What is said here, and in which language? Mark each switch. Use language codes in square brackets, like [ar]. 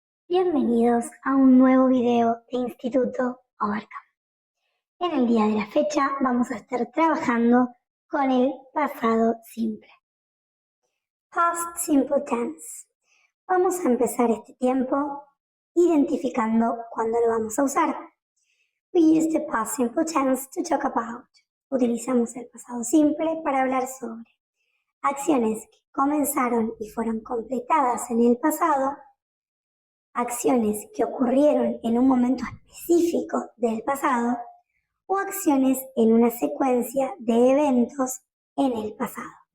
[es] Bienvenidos a un nuevo video de Instituto Overcome. En el día de la fecha vamos a estar trabajando con el pasado simple. [en] Past Simple Tense. [es] Vamos a empezar este tiempo identificando cuándo lo vamos a usar. [en] We use the past simple tense to talk about. [es] Utilizamos el pasado simple para hablar sobre acciones que comenzaron y fueron completadas en el pasado, acciones que ocurrieron en un momento específico del pasado o acciones en una secuencia de eventos en el pasado.